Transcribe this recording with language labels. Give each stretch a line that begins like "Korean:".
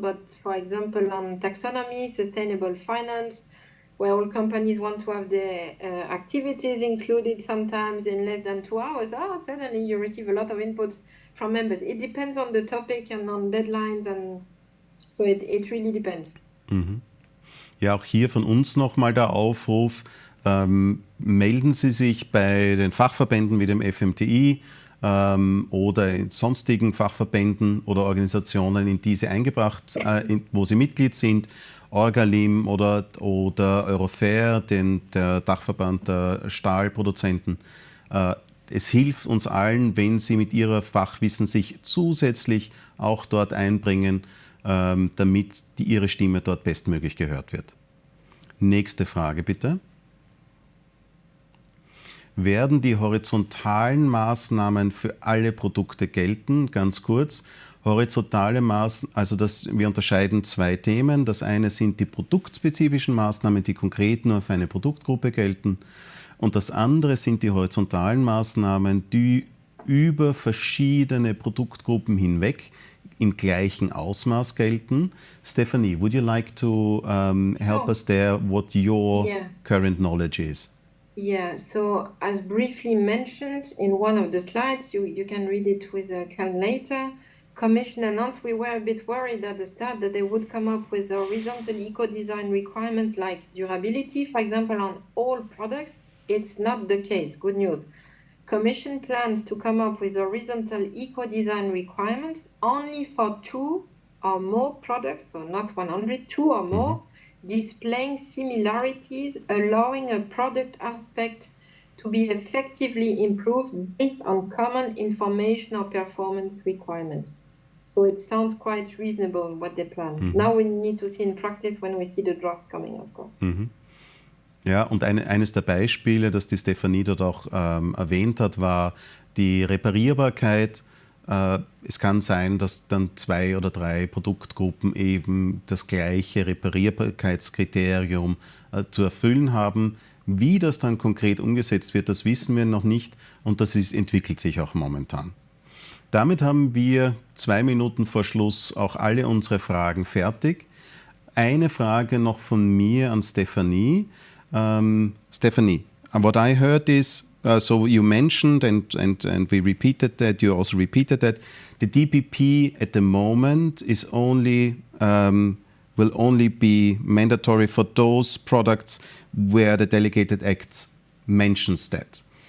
English: But for example, on taxonomy, sustainable finance, where all companies want to have their activities included sometimes in less than 2 hours, suddenly you receive a lot of input from members. It depends on the topic and on deadlines, and so it really depends.
German: Ja, auch hier von uns nochmal der Aufruf, melden Sie sich bei den Fachverbänden wie dem FMTI oder in sonstigen Fachverbänden oder Organisationen, in die Sie eingebracht, wo Sie Mitglied sind, Orgalim oder Eurofair, der Dachverband der Stahlproduzenten. Es hilft uns allen, wenn Sie mit Ihrer Fachwissen sich zusätzlich auch dort einbringen, damit Ihre Stimme dort bestmöglich gehört wird. Nächste Frage bitte. Werden die horizontalen Maßnahmen für alle Produkte gelten? Ganz kurz. Horizontale Maßnahmen, also wir unterscheiden 2 Themen. Das eine sind die produktspezifischen Maßnahmen, die konkret nur für eine Produktgruppe gelten. Und das andere sind die horizontalen Maßnahmen, die über verschiedene Produktgruppen hinweg im gleichen Ausmaß gelten.
English: Stephanie, would you like to help us there what your current knowledge is? Yeah, so as briefly mentioned in one of the slides, you can read it with Cal later. Commission announced we were a bit worried at the start that they would come up with horizontal eco-design requirements like durability, for example, on all products. It's not the case. Good news. Commission plans to come up with horizontal eco-design requirements only for 2 or more products, so not 100, 2 or more, displaying similarities, allowing a product aspect to be effectively improved based on common information or performance requirements. So it sounds quite reasonable what they plan. Now we need to see in practice when we see the draft coming, of course.
German: Ja, und eines der Beispiele, das die Stefanie dort auch erwähnt hat, war die Reparierbarkeit. Es kann sein, dass dann 2 oder 3 Produktgruppen eben das gleiche Reparierbarkeitskriterium zu erfüllen haben. Wie das dann konkret umgesetzt wird, das wissen wir noch nicht und das entwickelt sich auch momentan. Damit haben wir 2 Minuten vor Schluss auch alle unsere Fragen fertig. Eine Frage noch von mir an Stefanie.
English: Stephanie, what I heard is, so you mentioned and we repeated that, you also repeated that, the DPP at the moment is will only be mandatory for those products where the delegated act mentions that.